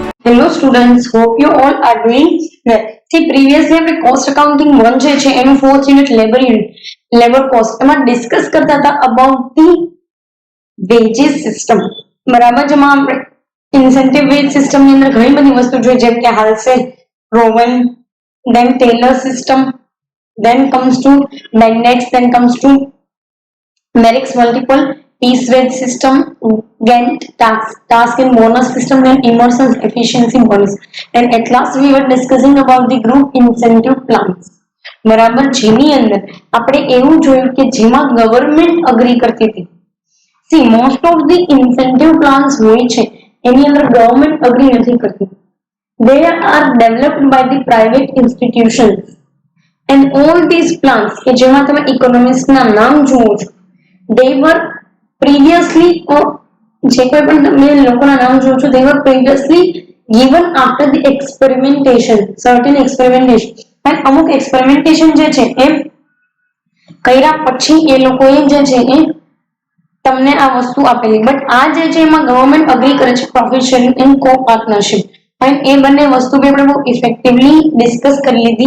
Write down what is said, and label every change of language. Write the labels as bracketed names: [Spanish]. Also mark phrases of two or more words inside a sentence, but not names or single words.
[English] Hello students, hope you all are doing well. See, previously આપણે cost accounting 1 [Gujarati] જે છે એનું [English] 4th unit labor cost [Gujarati] એમાં ડિસ્કસ કરતા હતા [English] about the wages system. [Gujarati] બરાબર, જેમાં આપણે [English] incentive wage system [Gujarati] ની અંદર ઘણી બધી વસ્તુ જોઈ, જેમ કે હાલસેલ, રોવન, [English] then tailor system, then comes to Bendix, then comes to Merrick's multiple piece wage system, Gantt task and bonus system, then Emerson's efficiency bonus. And at last we were discussing about the group incentive plans. [Gujarati] બરાબર, જેની અંદર આપણે એવું જોયું કે જેમાં [English] government agree [Gujarati] કરતી હતી. [English] See most of the incentive plans [Gujarati] હોય છે એની અંદર [English] government agree [Gujarati] નથી કરતી. [English] They are developed by the private institutions and all these plans [Gujarati] કે જેમાં તમે ઇકોનોમિક્સના નામ જુઓ છો, [English] they were previously [Gujarati] જે કોઈ પણ તમે લોકોના નામ જુઓ છો, [English] they were previously given after the experimentation, certain experimentation. [Gujarati] અને અમુક experimentation જે છે એ કર્યા પછી એ લોકોએ જે છે એ તમને આ વસ્તુ આપેલી. બટ આ જે છે એમાં [English] government agree [Gujarati] કરે છે [English] profit sharing and co partnership. [Gujarati] અને એ બંને વસ્તુ બી આપણે બહુ [English] effectively discuss [Gujarati] કરી લીધી.